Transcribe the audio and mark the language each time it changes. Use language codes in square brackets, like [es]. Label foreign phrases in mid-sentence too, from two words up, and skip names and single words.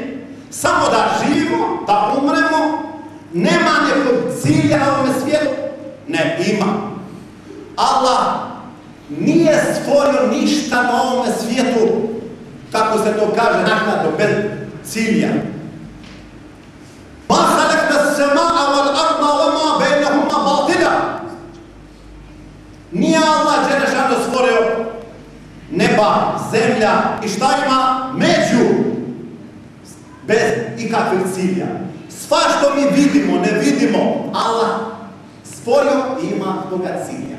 [bs] Samo da živimo, da umremo. Nema nekog cilja na ovom svijetu? Ne, ima. Allah nije stvorio ništa na ovom svijetu, kako se to kaže, naknadno, bez cilja. [ar] ما خلقنا السماء والأرض وما بينهما باطلا. [bs] Nije Allah [ar] جل شأنه [bs] stvorio neba, zemlja i šta ima među, bez ikakvih cilja. Sva što mi vidimo, ne vidimo, Allah stvorio i ima svoga cilja.